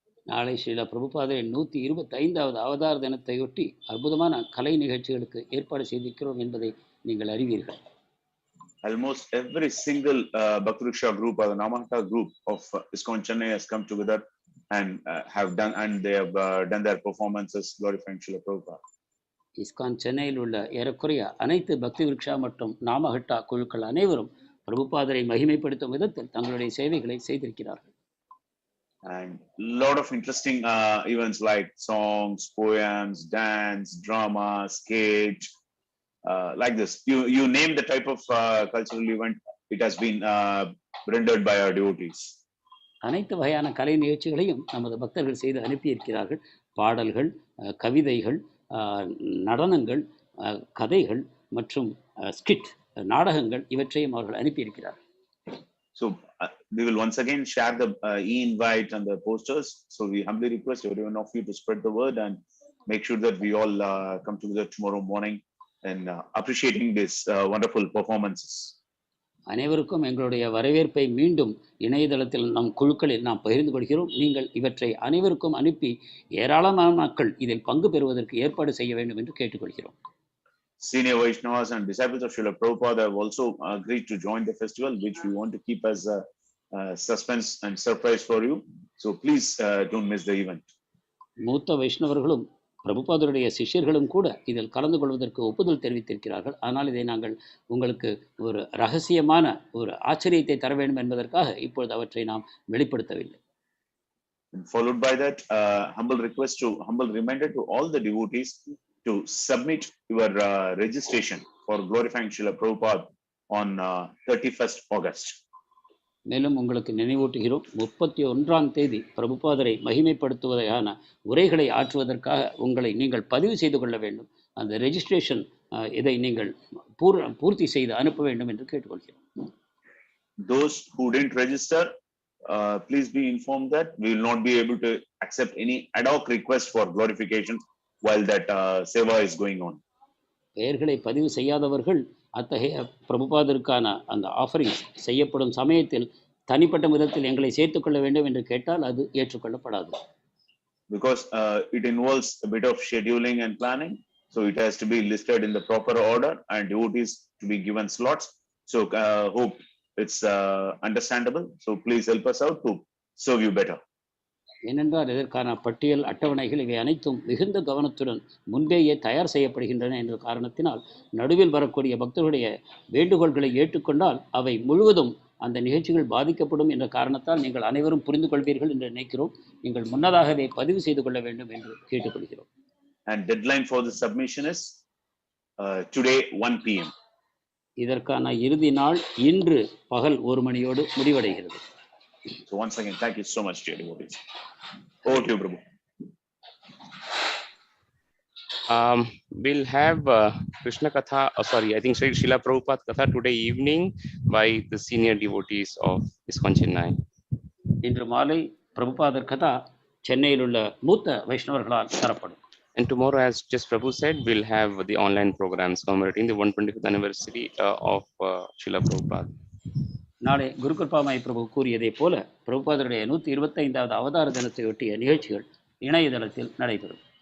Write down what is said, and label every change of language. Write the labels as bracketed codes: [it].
[ta] நாளை ஸ்ரீல பிரபுபாதரின் 125வது அவதார தினத்தையொட்டி அற்புதமான கலை நிகழ்ச்சிகளுக்கு ஏற்பாடு செய்திருக்கிறோம் என்பதை நீங்கள் அறிவீர்கள். [en] Almost every single Bhakti Riksha group or the Namahata group of ISKCON Chennai has come together and they have done their performances glorifying Srila Prabhupada. [ta] ISKCON சென்னையில் உள்ள ஏறக்குறைய அனைத்து பக்தி விருக்ஷா மற்றும் நாமஹட்டா குழுக்கள் அனைவரும் பிரபுபாதரை மகிமைப்படுத்தும் விதத்தில் தங்களுடைய சேவைகளை செய்திருக்கிறார்கள். [en] And lot of interesting events like songs, poems, dance, drama, sketch, like this. You name the type of cultural event, it has been rendered by our devotees. [ta] அனைத்து வகையான கலை நிகழ்ச்சிகளையும் நமது பக்தர்கள் செய்து அனுப்பியிருக்கிறார்கள். பாடல்கள், கவிதைகள், நடனங்கள், கதைகள் மற்றும் ஸ்கிட் நாடகங்கள் இவற்றையும் அவர்கள் அனுப்பியிருக்கிறார்கள். [en] So we will once again share the e-invite and the posters. So we humbly request every one of you to spread the word and make sure that we all come together tomorrow morning and appreciating these wonderful performances. [ta] அனைவருக்கும் எங்களுடைய வரவேற்பை மீண்டும் இணையதளத்தில் நம் குழுக்களில் நாம் பகிர்ந்து கொள்கிறோம். நீங்கள் இவற்றை அனைவருக்கும் அனுப்பி ஏராளமான மக்கள் இதில் பங்கு பெறுவதற்கு ஏற்பாடு செய்ய வேண்டும் என்று கேட்டுக்கொள்கிறோம். [en] Senior Vaishnavas and disciples of Srila Prabhupada have also agreed to join the festival, which we want to keep as a suspense and surprise for you. So please don't miss the event. [ta] மூத்த வைஷ்ணவர்களும் பிரபுபாதருடைய சிஷ்யர்களும் கூட இதில் கலந்து கொள்வதற்கு ஒப்புதல் தெரிவித்திருக்கிறார்கள். ஆனால் இதை நாங்கள் உங்களுக்கு ஒரு ரகசியமான ஒரு ஆச்சரியத்தை தர வேண்டும் என்பதற்காக இப்பொழுது அவற்றை நாம் வெளிப்படுத்தவில்லை. [en] Followed by that, humble reminder to all the devotees to submit your registration for glorifying Srila Prabhupada on 31st August. [ta] மேலும் உங்களுக்கு நினைவூட்டுகிறோம், 31ஆம் தேதி பிரபுபாதரை மகிமைப்படுத்துவதற்கான உரைகளை ஆற்றுவதற்காக நீங்கள் பதிவு செய்து கொள்ள வேண்டும். அந்த ரெஜிஸ்ட்ரேஷன் இதை நீங்கள் பூர்த்தி செய்து அனுப்ப வேண்டும் என்று கேட்டுக்கொள்கிறோம். [en] Those who didn't register, please be informed that we will not be able to accept any ad hoc request for glorification while that seva is going on. [ta] பெயர்களை பதிவு செய்யாதவர்கள் அத்தகைய பிரபுபாதருக்கான அந்த ஆஃபரிங்ஸ் செய்யப்படும் சமயத்தில் தனிப்பட்ட விதத்தில் எங்களை சேர்த்துக்கொள்ள வேண்டும் என்று கேட்டால் அது ஏற்றுக்கொள்ளப்படாது. [en] Because it involves a bit of scheduling and planning, so it has to be listed in the proper order and devotees to be given slots. So hope it's understandable. So please help us out to serve you better. [ta] ஏனென்றால் இதற்கான பட்டியல் அட்டவணைகள் இவை அனைத்தும் மிகுந்த கவனத்துடன் முன்பேயே தயார் செய்யப்படுகின்றன என்ற காரணத்தினால் நடுவில் வரக்கூடிய பக்தர்களுடைய வேண்டுகோள்களை ஏற்றுக்கொண்டால் அவை முழுவதும் அந்த நிகழ்ச்சிகள் பாதிக்கப்படும் என்ற காரணத்தால் நீங்கள் அனைவரும் புரிந்து கொள்வீர்கள் என்று நினைக்கிறோம். நீங்கள் முன்னதாகவே பதிவு செய்து கொள்ள வேண்டும் என்று கேட்டுக்கொள்கிறோம். [en] And deadline for the submission is today 1 p.m. [ta] இதற்கான இறுதி நாள் இன்று பகல் 1 மணியோடு முடிவடைகிறது. [en] So once again, thank you so much, dear devotees. Over to you, Prabhu. We'll have Krishna Katha, sorry, I think Srila Prabhupada Katha today evening by the senior devotees of ISKCON Chennai. [ta] இன்று மாலை பிரபுபாதர் கதா சென்னையில் உள்ள மூத்த வைஷ்ணவர்களால் தரப்படும். [en] And tomorrow, as just Prabhu said, we'll have the online programs commemorating the 125th anniversary of Srila Prabhupada. [ta] நாளை குருகிருபாமாய் பிரபு கூறியதை போல பிரபுபாதருடைய 125வது அவதார தினத்தை ஒட்டிய நிகழ்ச்சிகள் இணையதளத்தில் நடைபெறும்.